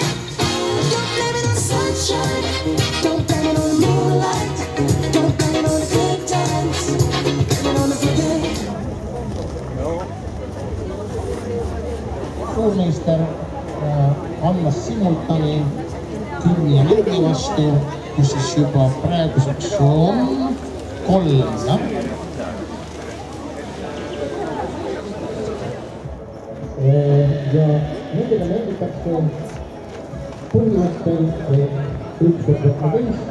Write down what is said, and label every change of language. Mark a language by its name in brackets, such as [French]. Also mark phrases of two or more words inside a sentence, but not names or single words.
[English] Don't blame it on sunshine, don't blame it on moonlight, don't blame it on the good times, blame it on the boogie. [Estonian] suurmeister annas simultani kümne mängi vastu, kus siis juba praeguseks on 3, jah. Ja nendega mängitakse põhimõttel 1-15.